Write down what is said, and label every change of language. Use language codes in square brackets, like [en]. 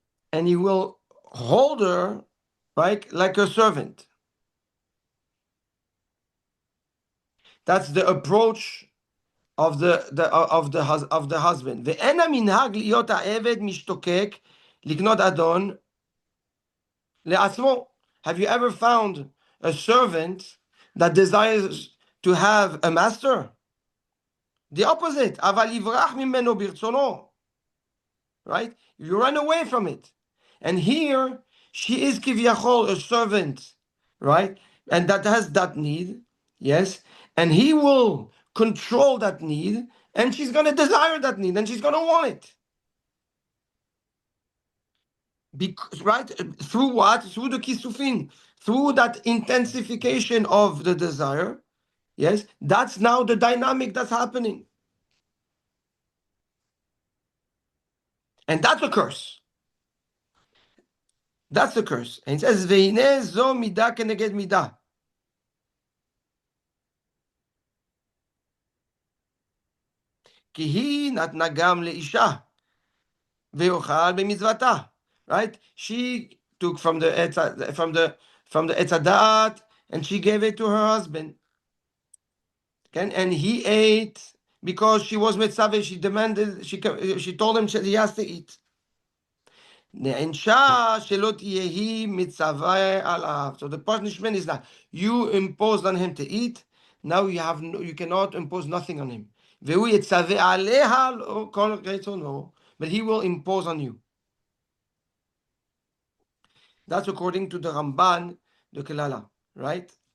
[en] And he will hold her, right, like a servant. That's the approach of the husband. [he] ואין המנהג להיות העבד משתוקק לקנות אדון לעצמו. [en] Have you ever found a servant that desires to have a master? The opposite. [he] אבל יברח ממנו ברצונו. [en] Right? You run away from it. And here, she is כביכול a servant, right? And that has that need, yes? And he will control that need, and she's going to desire that need, and she's going to want it. Because, right? Through what? Through the kisufin. Through that intensification of the desire, yes? That's now the dynamic that's happening. And that's a curse. That's a curse. And it says, [he] "Ve'ineh zo midah keneged midah." כי היא נתנה גם לאישה, ויאכל במצוותה. [en] Right? She took from the Etz Hadat, and she gave it to her husband. Okay? And he ate because she was mitzvah. She demanded, she told him he has to eat. [he] נענשה שלא תהיה היא מצווה עליו. [en] So the punishment is that you imposed on him to eat. Now you cannot impose nothing on him. [he] והוא יצווה עליה כל רצונו, [en] but he will impose on you. That's according to the Ramban, the Kelala, right?